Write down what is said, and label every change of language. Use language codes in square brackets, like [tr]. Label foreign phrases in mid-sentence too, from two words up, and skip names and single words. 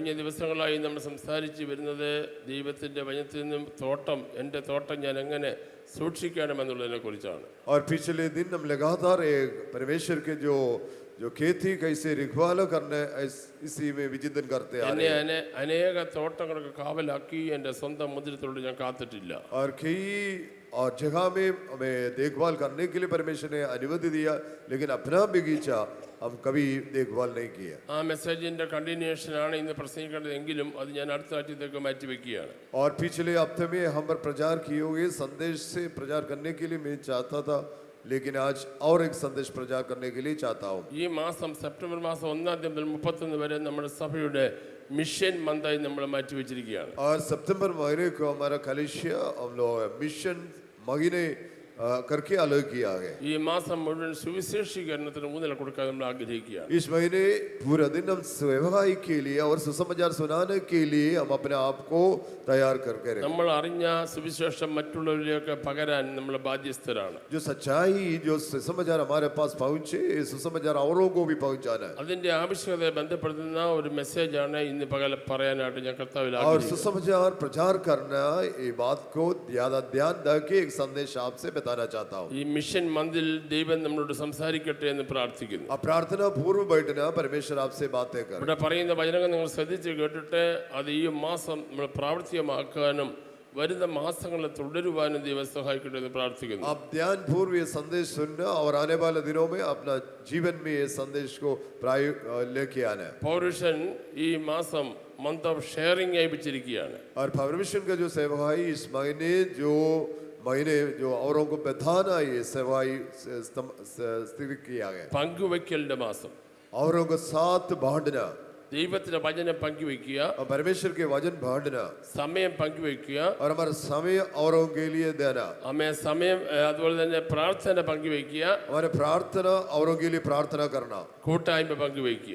[ml] കഴിഞ്ഞ ദിവസങ്ങളായി നമ്മൾ സംസാരിച്ച് വരുന്നത് ദൈവത്തിന്റെ വചനത്തിൽ നിന്നും തോട്ടം, എൻ്റെ തോട്ടം ഞാൻ എങ്ങനെ സൂക്ഷിക്കണമെന്നുള്ളതിനെ കുറിച്ചാണ്. [hi] और पिछले दिन हम लगातार परमेश्वर के जो जो खेती कैसे रखवाला करने इसी में विचिंतन करते आ रहे हैं। [ml] അനേക തോട്ടങ്ങൾക്ക് കാവലാക്കി എൻ്റെ സ്വന്തം മുദ്രത്തോട് ഞാൻ കാത്തിട്ടില്ല. [hi] और कई और जगह में हमें देखभाल करने के लिए परमेश्वर ने अनुमति दिया, लेकिन अपना बगीचा हम कभी देखभाल नहीं किया। [ml] ആ മെസ്സേജിന്റെ കണ്ടിന്യൂഷനാണ് ഇന്ന് പ്രസംഗിക്കേണ്ടതെങ്കിലും അത് ഞാൻ അടുത്ത ആഴ്ചത്തേക്ക് മാറ്റിവെക്കുകയാണ്. [hi] और पिछले हफ्ते में हम पर प्रचार किए हुए संदेश से प्रचार करने के लिए मैं चाहता था, लेकिन आज और एक संदेश प्रचार करने के लिए चाहता हूँ। [ml] ഈ മാസം സെപ്റ്റംബർ മാസം 1 മുതൽ 31 വരെ നമ്മുടെ സഭയുടെ മിഷൻ മന്തായി നമ്മൾ മാറ്റിവെച്ചിരിക്കുകയാണ്. [hi] और सितंबर महीने को हमारा कलिशिया हम लोग मिशन महीने करके अलग किया है। [ml] ഈ മാസം മുഴുവൻ സുവിശേഷീകരണത്തിന് ഊന്നൽ കൊടുക്കാൻ നമ്മൾ ആഗ്രഹിക്കുകയാണ്. [hi] इस महीने पूरा दिन हम सेवकाई के लिए और सुसमाचार सुनाने के लिए हम अपने आप को तैयार करके रखें। [ml] നമ്മൾ അറിഞ്ഞ സുവിശേഷം മറ്റുള്ളവരിലേക്ക് പകരാൻ നമ്മൾ ബാധ്യസ്ഥരാണ്. [hi] जो सच्चाई जो सुसमाचार हमारे पास पहुंचे, सुसमाचार औरों को भी पहुंचाना है। [ml] അതിന്റെ ആവശ്യകതയെ ബന്ധപ്പെടുത്തുന്ന ഒരു മെസ്സേജാണ് ഇന്ന് പകൽ പറയാനായിട്ട് ഞാൻ കർത്താവിൽ और ആഗ്രഹിക്കുന്നു. [hi] सुसमाचार प्रचार करना ये बात को ज्यादा ध्यान देके एक संदेश आपसे बताना चाहता हूँ। [ml] ഈ മിഷൻ മന്തിൽ ദൈവം നമ്മളോട് സംസാരിക്കട്ടെ എന്ന് പ്രാർത്ഥിക്കുന്നു. [hi] अब प्रार्थना पूर्व बैठना, परमेश्वर आपसे बातें कर। [ml] ഇവിടെ പറയുന്ന വചനങ്ങൾ നിങ്ങൾ ശ്രദ്ധിച്ച് കേട്ടിട്ട് അത് ഈ മാസം നമ്മൾ പ്രാവർത്തികമാക്കാനും വരുന്ന മാസങ്ങളിൽ തുടരുവാനും ദൈവം സഹായിക്കട്ടെ എന്ന് പ്രാർത്ഥിക്കുന്നു. [hi] आप ध्यान पूर्व ये संदेश सुनना और आने वाले दिनों में अपना जीवन में ये संदेश को लेके आना है। [ml] പൗരുഷൻ ഈ മാസം [en] month of sharing [ml] ആയി വെച്ചിരിക്കുകയാണ്. [hi] और परमेश्वर का जो सेवकाई इस महीने जो औरों को बताना, ये सेवकाई स्थिर किया गया। [ml] പങ്കുവയ്ക്കലിന്റെ മാസം, [hi] औरों को साथ बांटना, [ml] ദൈവത്തിന്റെ വചനം പങ്കുവയ്ക്കുക, [hi] और परमेश्वर के वचन बांटना, [ml] സമയം പങ്കുവയ്ക്കുക, [hi] और हमारा समय औरों के लिए देना, [ml] സമയം അതുപോലെ തന്നെ പ്രാർത്ഥന പങ്കുവയ്ക്കുക, [hi] हमारे प्रार्थना औरों के लिए प्रार्थना करना, [ml] കൂട്ടായ്മ പങ്കുവയ്ക്കുക.